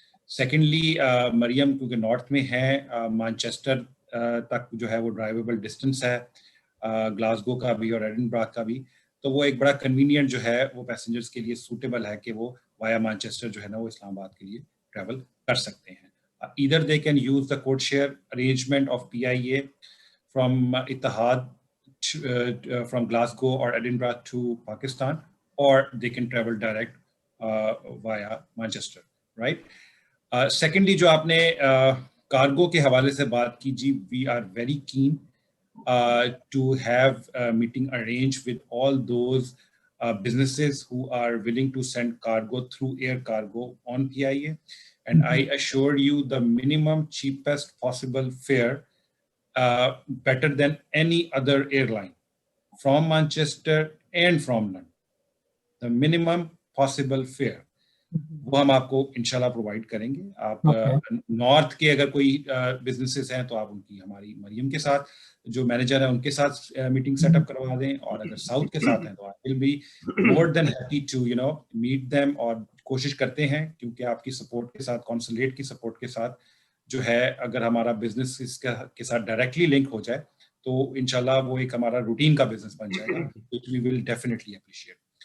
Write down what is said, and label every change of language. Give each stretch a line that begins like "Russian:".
Hindi: Secondly Maryam क्योंकि north में है, मैनचेस्टर तक जो है वो ड्राइवेबल डिस्टेंस है ग्लासगो का भी और एडिनबरा का भी, तो वो एक बड़ा कन्वीनियंट जो है वो पैसेंजर्स के लिए सूटेबल है कि वो वाया मैनचेस्टर जो है ना वो इस्लामाबाद के लिए ट्रैवल कर सकते हैं।
English: Either they can use the code share arrangement of PIA from Etihad from Glasgow और Edinburgh to Pakistan, और they can travel direct via Manchester, right. Secondly जो आपने cargo के हवाले से बात की, जी we are very keen to have a meeting arranged with all those businesses who are willing to send cargo through air cargo on PIA. And I assure you the minimum cheapest possible fare, better than any other airline from Manchester and from London. The minimum possible fare.
Hindi: वो हम आपको इंशाल्लाह provide करेंगे। आप north के अगर कोई businesses हैं तो आप उनकी हमारी मरियम के साथ जो मैनेजर है उनके साथ मीटिंग सेटअप करवा दें, और अगर साउथ के साथ हैं तो
English: I will be more than happy to meet them,
Hindi: और कोशिश करते हैं क्योंकि आपकी सपोर्ट के साथ, कॉन्सुलेट की सपोर्ट के साथ जो है, अगर हमारा बिजनेस इसके साथ डायरेक्टली लिंक हो जाए तो इंशाल्लाह वो एक हमारा रूटीन का बिजनेस बन जाएगा,
English: Which we will definitely appreciate.